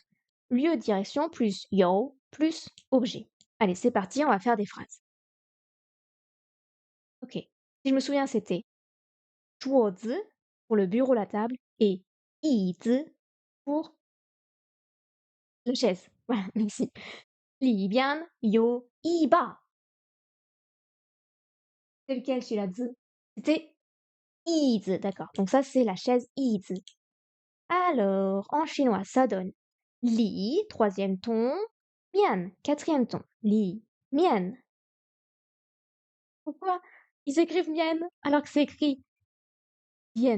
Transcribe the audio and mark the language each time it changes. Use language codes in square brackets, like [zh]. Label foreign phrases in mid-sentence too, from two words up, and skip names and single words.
[fr] Lieu, direction plus yo plus objet. Allez, c'est parti, on va faire des phrases. Ok. Si je me souviens, c'était 桌子 pour le bureau, la table, et 椅子 pour la chaise. Voilà, merci. [zh] 里边有一把. [fr] C'est lequel celui-là? C'était 椅子, d'accord. Donc ça, c'est la chaise 椅子. Alors, en chinois, ça donne li, troisième ton, mian, quatrième ton. Li, mian. Pourquoi ils écrivent mian alors que c'est écrit bien?